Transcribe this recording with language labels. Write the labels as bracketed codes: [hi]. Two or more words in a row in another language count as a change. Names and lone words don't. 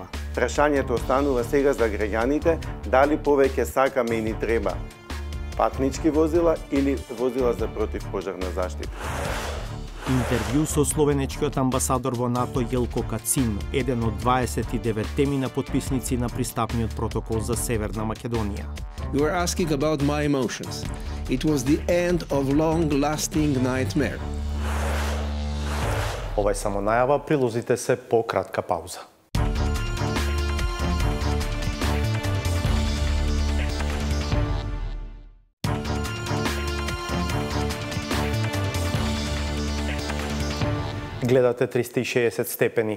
[mk] Прашањето останува сега за граѓаните, дали повеќе сакаме и ни треба патнички возила или возила за противпожарна заштита. Интервју со словенечкиот амбасадор во НАТО Јелко Кацин, еден од 29 темина подписници на пристапниот протокол за Северна Македонија. [en] You were asking about my emotions. It was the end of long-lasting nightmare. [mk] Ова е само најава, прилозите се по кратка пауза. Гледате 360 степени.